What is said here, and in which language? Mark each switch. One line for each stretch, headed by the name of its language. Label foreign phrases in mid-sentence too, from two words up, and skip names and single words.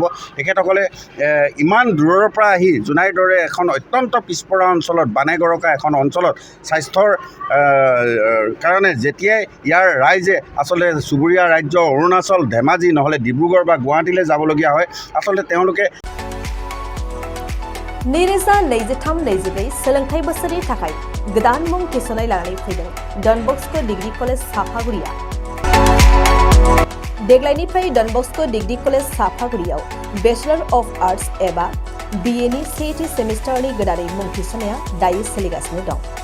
Assamese: তেখেতসকলে ইমান দূৰৰ পৰা আহি জোনাইৰ দৰে এখন অত্যন্ত পিছপৰা অঞ্চলত বানেগৰকা এখন অঞ্চলত স্বাস্থ্যৰ কাৰণে যেতিয়াই ইয়াৰ ৰাইজে আচলতে চুবুৰীয়া ৰাজ্য অৰুণাচল, ধেমাজি নহ'লে ডিব্ৰুগড় বা গুৱাহাটীলৈ যাবলগীয়া হয়, আচলতে তেওঁলোকে
Bodo: नैरोजा 23-24 सोलोंथाइ बोसोरनि थाखाय गोदान मुं थिसननाय लानानै फैदों डन बस्क' डिग्री कलेज साफागुरिया। देग्लायनिफ्राय डन बस्क' डिग्री कलेज साफागुरियाव
English: Bachelor of Arts
Bodo: एबा BA नि सेथि सेमिस्टारनि गोदानै मुं थिसननाया दायो सोलिगासिनो दं।